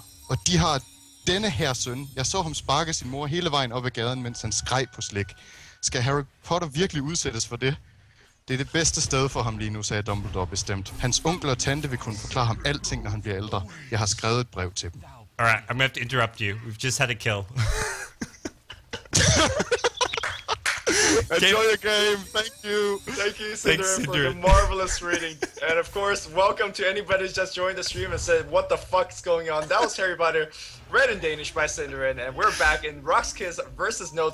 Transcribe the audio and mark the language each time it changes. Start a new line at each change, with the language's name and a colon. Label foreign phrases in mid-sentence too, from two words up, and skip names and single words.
Danish: Og de har denne her søn. Jeg så ham sparke sin mor hele vejen op ad gaden, mens han skreg på slik. Skal Harry Potter virkelig udsættes for det? Det er det bedste sted for ham lige nu, sagde Dumbledore bestemt. Hans onkel og tante vil kunne forklare ham alting, når han bliver ældre. Jeg har skrevet et brev til dem.
English: Alright, I'm gonna have to interrupt you. We've just had a kill. Enjoy your game. Thank you. Thank you, Thanks, Synderen, for the Synderen. marvelous reading. And of course, welcome to anybody who's just joined the stream and said, what the fuck's going on? That was Harry Potter, read in Danish by Synderen, and we're back in rox.KIS versus No Time.